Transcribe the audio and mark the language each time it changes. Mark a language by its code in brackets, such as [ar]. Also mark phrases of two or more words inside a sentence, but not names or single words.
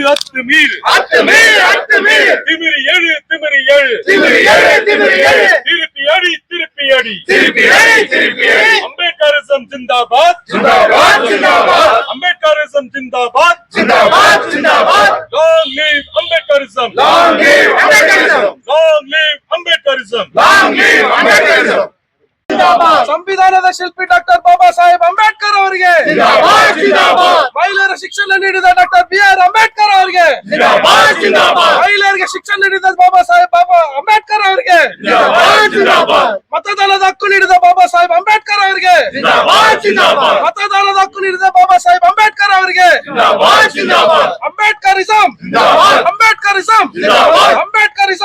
[ta] அத்துமீறு அத்துமீறு அத்துமீறு திமிரி எழு திமிரி எழு திமிரி எழு திமிரி எழு திருப்பி அடி திருப்பி அடி திருப்பி அடி திருப்பி அடி அம்பேத்கரிசம் [hi] ज़िंदाबाद ज़िंदाबाद ज़िंदाबाद [ta] அம்பேத்கரிசம் [hi] ज़िंदाबाद ज़िंदाबाद ज़िंदाबाद [en] Long live Ambedkarism long live Ambedkarism long live Ambedkarism long live Ambedkarism [kn] ಸಂವಿಧಾನದ ಶಿಲ್ಪಿ ಡಾಕ್ಟರ್ ಬಾಬಾ ಸಾಹೇಬ್ ಅಂಬೇಡ್ಕರ್ ಅವರಿಗೆ ಮಹಿಳೆಯರ ಶಿಕ್ಷಣ ನೀಡಿದ ಡಾಕ್ಟರ್ ಬಿ.ಆರ್. ಅಂಬೇಡ್ಕರ್ ಅವರಿಗೆ ಮಹಿಳೆಯರಿಗೆ ಶಿಕ್ಷಣ ನೀಡಿದ ಬಾಬಾ ಸಾಹೇಬ್ ಅಂಬೇಡ್ಕರ್ ಅವರಿಗೆ ಮತದಾನದ ಹಕ್ಕು ನೀಡಿದ ಬಾಬಾ ಸಾಹೇಬ್ ಅಂಬೇಡ್ಕರ್ ಅವರಿಗೆ ಮತದಾನದ ಹಕ್ಕು ನೀಡಿದ ಬಾಬಾ ಸಾಹೇಬ್ ಅಂಬೇಡ್ಕರ್ ಅವರಿಗೆ ಅಂಬೇಡ್ಕರಿಸಂ ಅಂಬೇಡ್ಕರಿಸಂ ಅಂಬೇಡ್ಕರಿಸಂ